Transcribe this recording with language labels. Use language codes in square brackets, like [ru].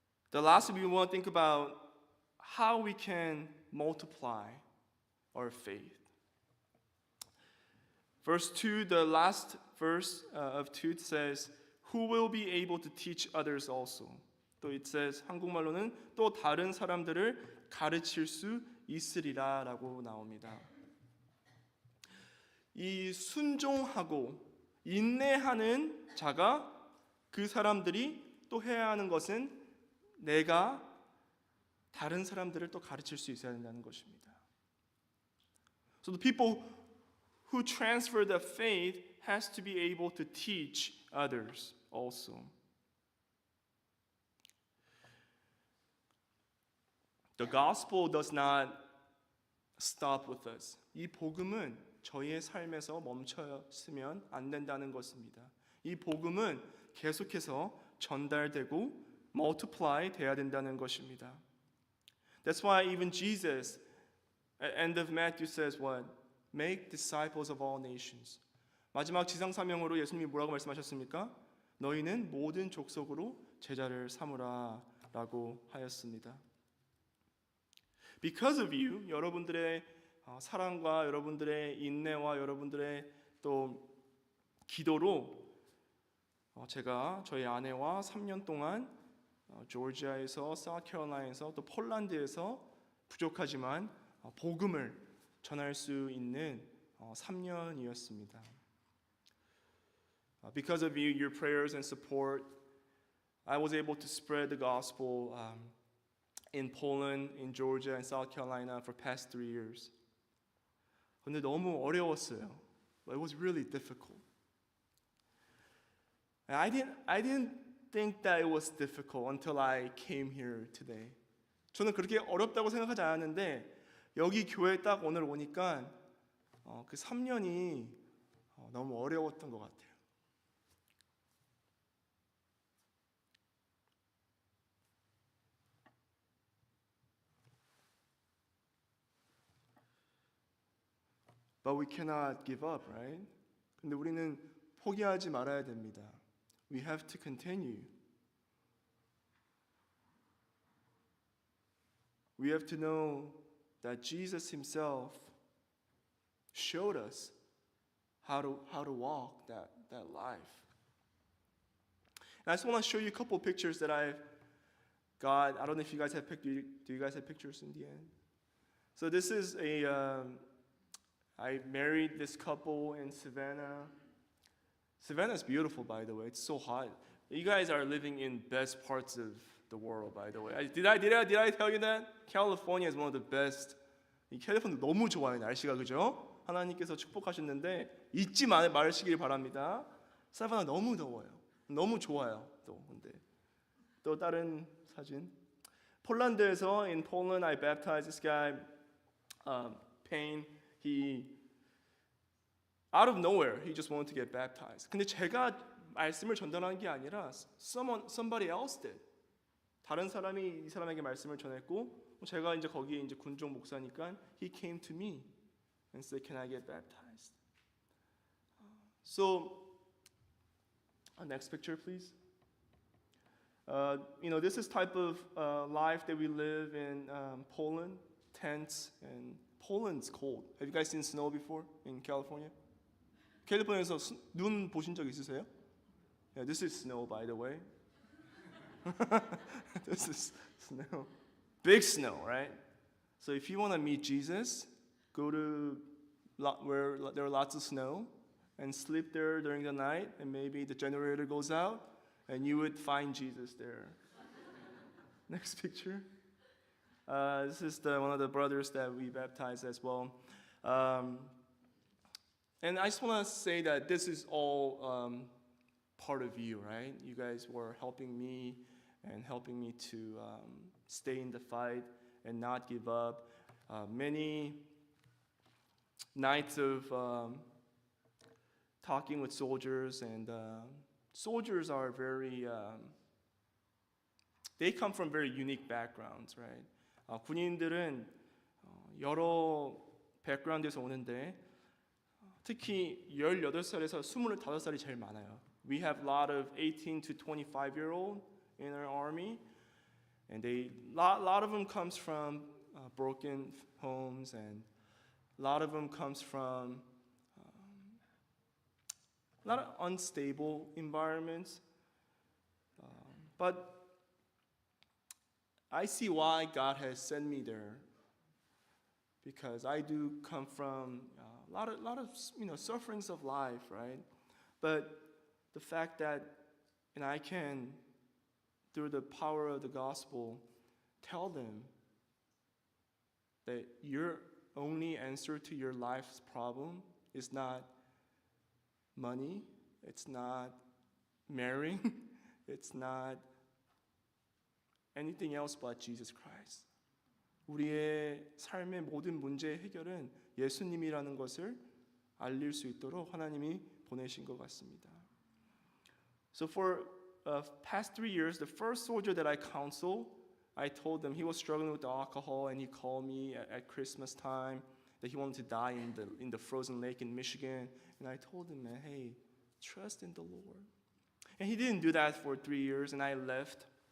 [en] The last we want to think about how we can multiply our faith. Verse 2, the last verse of 2 says, who will be able to teach others also. [ko] 또 [en] it says, [ko] 한국말로는 또 다른 사람들을 가르칠 수 있으리라 라고 나옵니다. 이 순종하고 인내하는 자가 그 사람들이 또 해야 하는 것은 내가 다른 사람들을 또 가르칠 수 있어야 된다는 것입니다. [en] So the people who transfer the faith has to be able to teach others also. The gospel does not stop with us. [ko] 이 복음은 저희의 삶에서 멈춰서면 안 된다는 것입니다. 이 복음은 계속해서 전달되고 multiply 돼야 된다는 것입니다. [en] That's why even Jesus at end of Matthew says what? Make disciples of all nations. [ko] 마지막 지상 사명으로 예수님이 뭐라고 말씀하셨습니까? 너희는 모든 족속으로 제자를 삼으라라고 하였습니다. [en] Because of you, [ko] 여러분들의 사랑과 여러분들의 인내와 여러분들의 또 기도로 제가 저희 아내와 3년 동안 조지아에서 사우스캐롤라이나에서 또 폴란드에서 부족하지만 복음을 전할 수 있는 3년이었습니다. [en] Because of you, your prayers and support, I was able to spread the gospel in Poland, in Georgia, and South Carolina for past 3 years. [ko] 근데 너무 어려웠어요. [en] It was really difficult. And I didn't think that it was difficult until I came here today. [ko] 저는 그렇게 어렵다고 생각하지 않았는데 여기 교회에 딱 오늘 오니까 그 3년이 너무 어려웠던 것 같아요. [en] But we cannot give up, right? [ko] 근데 우리는 포기하지 말아야 됩니다. [en] We have to continue. We have to know that Jesus himself showed us how to walk that life. And I just want to show you a couple of pictures that I've got. I don't know if you guys have pictures. Do you guys have pictures in the end? So this is I married this couple in Savannah. Savannah's beautiful, by the way. It's so hot. You guys are living in best parts of the world, by the way. Did I tell you that? California is one of the best. [ko] 이 캘리포니아 너무 좋아요, 날씨가. 그죠? 하나님께서 축복하셨는데 잊지 마시길 바랍니다. 사바나 너무 더워요. 너무 좋아요. 또 다른 사진. 폴란드에서 [en] in Poland I baptized this guy Payne. He out of nowhere he just wanted to get baptized. [ko] 근데 제가 말씀을 전달한 게 아니라 [en] somebody else did. [ko] 다른 사람이 이 사람에게 말씀을 전했고 제가 이제 거기에 이제 군종 목사니까 [en] he came to me and said, "Can I get baptized?" So, next picture, please. This is type of life that we live in Poland, tents, and Poland's cold. Have you guys seen snow before in California? [ko] 캘리포니아에서 눈 보신 적 있으세요? [en] Yeah, this is snow, by the way. This is snow. Big snow, right? So if you want to meet Jesus, go to where there are lots of snow and sleep there during the night, and maybe the generator goes out, and you would find Jesus there. Next picture. This is one of the brothers that we baptized as well. And I just want to say that this is all part of you, right? You guys were helping me and helping me to stay in the fight and not give up. Many nights of talking with soldiers, and soldiers are very, they come from very unique backgrounds, right? [ko] 군인들은 여러 백그라운드에서 오는데 특히 18살에서 25살이 제일 많아요. [en] We have a lot of 18 to 25-year-old in our army, and a lot of them comes from broken homes, and a lot of them comes from a lot of unstable environments. But I see why God has sent me there, because I do come from a lot of sufferings of life, right? But the fact that I can, through the power of the gospel, tell them that your only answer to your life's problem is not money, it's not marrying, it's not anything else but Jesus Christ. [ko] 우리의 삶의 모든 문제의 해결은 예수님이라는 것을 알릴 수 있도록 하나님이 보내신 것 같습니다. [en] So for past 3 years, the first soldier that I counseled, I told him he was struggling with alcohol, and he called me at Christmas time that he wanted to die in the frozen lake in Michigan. And I told him, man, hey, trust in the Lord. And he didn't do that for 3 years, and I left.